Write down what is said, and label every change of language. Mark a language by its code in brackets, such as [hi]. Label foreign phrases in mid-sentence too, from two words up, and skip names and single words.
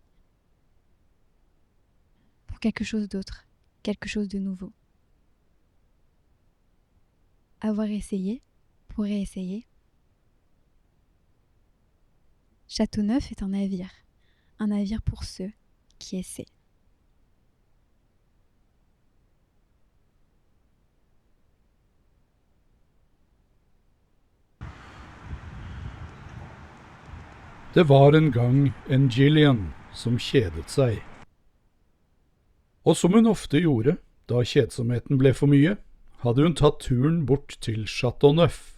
[fr] Pour quelque chose d'autre, quelque chose de nouveau. Avoir essayé pour réessayer. Châteauneuf est un navire pour ceux qui essaient. [no] Det var en gang en Gillian som kjedet seg. Og som hun ofte gjorde, da kjedsomheten ble for mye, hadde hun tatt turen bort til Châteauneuf.